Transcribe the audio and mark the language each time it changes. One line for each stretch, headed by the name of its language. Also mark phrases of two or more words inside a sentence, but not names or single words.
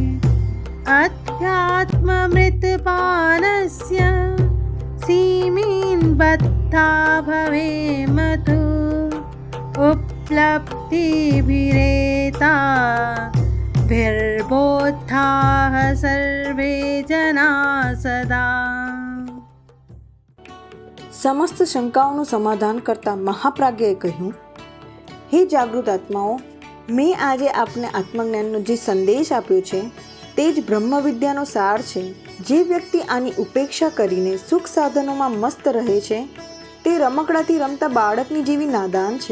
Sanskrit: अध्यात्ममृतपानस्य सीमीन् बद्धा भवेम तु उपलब्धिभिरेता भिर्बोधाः सर्वे जना સદા.
Gujarati: સમસ્ત શંકાઓનું સમાધાન કરતા મહાપ્રાજ્ઞએ કહ્યું, હે જાગૃત આત્માઓ, મેં આજે આપને આત્મજ્ઞાનનો જે સંદેશ આપ્યો છે તે જ બ્રહ્મ વિદ્યાનો સાર છે. જે વ્યક્તિ આની ઉપેક્ષા કરીને સુખ સાધનોમાં મસ્ત રહે છે તે રમકડાથી રમતા બાળકની જેવી નાદાન છે.